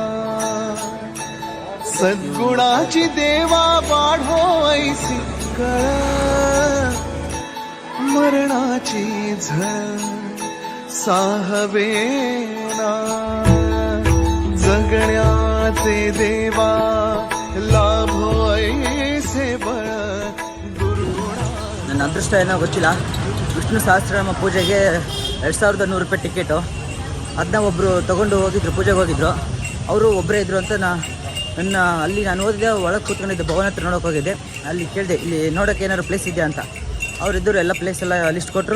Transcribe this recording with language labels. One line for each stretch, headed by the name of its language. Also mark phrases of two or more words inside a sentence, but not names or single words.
Marathi: सद्गुणाची देवा वाढो ऐसी कळ मरणाची झळ साहवेना. जगण्याचे देवा लाभो ऐसे बळ दुर्गुणा.
Kannada: ನನ್ನ ಅದೃಷ್ಟ ಏನೋ ಗೊತ್ತಿಲ್ಲ, ವಿಷ್ಣು ಸಹಸ್ರನಾಮ ಪೂಜೆಗೆ 2100 ರೂಪಾಯಿ ಟಿಕೆಟು. ಅದನ್ನ ಒಬ್ಬರು ತೊಗೊಂಡು ಹೋಗಿದ್ರು, ಪೂಜೆಗೆ ಹೋಗಿದ್ರು. ಅವರು ಒಬ್ಬರೇ ಇದ್ರು ಅಂತ ನನ್ನ ಅಲ್ಲಿ ನಾನು ಓದಿದೆ, ಒಳಗೆ ಕೂತ್ಕೊಂಡಿದ್ದೆ, ಭವನ ಹತ್ರ ನೋಡೋಕೆ ಹೋಗಿದ್ದೆ. ಅಲ್ಲಿ ಕೇಳಿದೆ, ಇಲ್ಲಿ ನೋಡೋಕೆ ಏನಾದ್ರು ಪ್ಲೇಸ್ ಇದೆಯಾ ಅಂತ. ಅವರಿದ್ದರು, ಎಲ್ಲ ಪ್ಲೇಸ್ ಎಲ್ಲ ಲಿಸ್ಟ್ ಕೊಟ್ಟರು.